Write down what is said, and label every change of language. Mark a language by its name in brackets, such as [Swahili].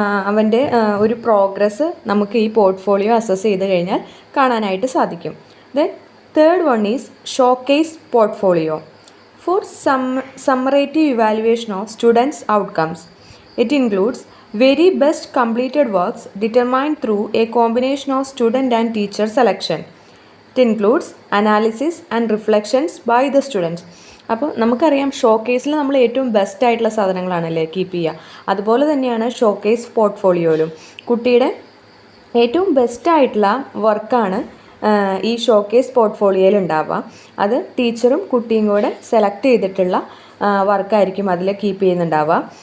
[Malayalam] അവൻ്റെ ഒരു പ്രോഗ്രസ് നമുക്ക് ഈ പോർട്ട്ഫോളിയോ അസസ് ചെയ്ത് കഴിഞ്ഞാൽ കാണാനായിട്ട് സാധിക്കും. [English] Then third one is showcase portfolio. For summative evaluation of students' outcomes. It includes very best completed works determined through a combination of student and teacher selection. It includes analysis and reflections by the students. [Malayalam] അപ്പോൾ നമുക്കറിയാം ഷോക്കേസിൽ നമ്മൾ ഏറ്റവും best ആയിട്ടുള്ള സാധനങ്ങളാണല്ലേ keep ചെയ്യുക. അതുപോലെ തന്നെയാണ് showcase പോർട്ട്ഫോളിയോയിലും കുട്ടിയുടെ ഏറ്റവും ബെസ്റ്റായിട്ടുള്ള വർക്കാണ് ഈ ഷോക്കേസ് പോർട്ട്ഫോളിയോയിൽ ഉണ്ടാവുക. അത് ടീച്ചറും കുട്ടിയും കൂടെ സെലക്ട് ചെയ്തിട്ടുള്ള വർക്കായിരിക്കും അതിൽ കീപ്പ് ചെയ്യുന്നുണ്ടാവുക.